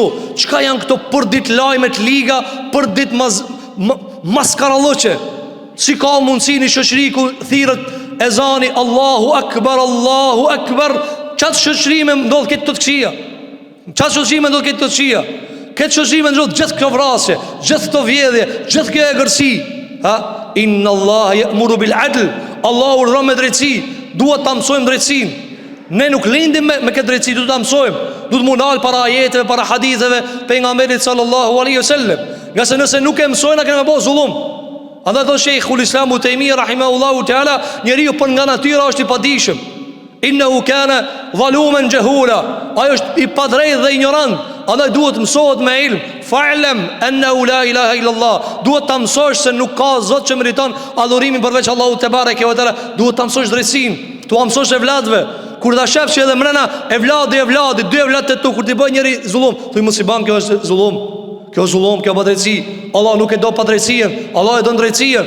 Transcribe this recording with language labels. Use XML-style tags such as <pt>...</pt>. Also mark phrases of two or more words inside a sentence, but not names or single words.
<sq>Çka janë këto për ditë lajme të liga, për ditë maskaralloqe? Si ka mundësi një shoqëri ku thirrët ezani</sq> <ar>الله أكبر,</ar> <sq>çat shoqërime ndodh këtë të këqija, çat shoqërime ndodh këtë të këqija, këtë shoqërime ndodh gjithë këto vrasje, gjithë këto vjedhje, gjithë kjo egërsi.</sq> <ar>إن الله يأمر بالعدل,</ar> <sq>Allahu urdhron me drejtësi. Duhet ta mësojmë drejtësinë. Ne nuk lindim me këtë drejtësi, duhet ta mësojmë. Duhet mu nal para ajeteve, para haditheve pejgamberit</sq> <ar>صلى الله عليه وسلم.</ar> <sq>Nga se nëse nuk e mësojnë, kemi bëu zullum. Andaj thotë</sq> <ar>شيخ الإسلام</ar> <sq>Utaimi</sq> <ar>رحمه الله تعالى,</ar> <sq>njeriu për nga natyra është I padijshëm.</sq> <ar>إنه كان ظلوما جهولا,</ar> <sq>ai është I padrejtë dhe ignorant, Andaj duhet mësohet me ilm.</sq> <ar>فاعلم أنه لا إله إلا الله.</ar> <sq>Duhet ta mësosh se nuk ka zot që meriton adhurimin përveç Allahut</sq> <ar>تبارك وتعالى.</ar> <sq>Duhet ta mësosh drejtsinë, tu mësosh evladëve. Kur ta shefsh edhe mrena evladi, dy evlad të tu, kur ti bën njëri zullum, thuj mos i bën, kjo është zullum. Kjo është zullum, kjo pa drejtësi. Allah nuk e do pa drejtësinë, Allah e do drejtësinë.</sq>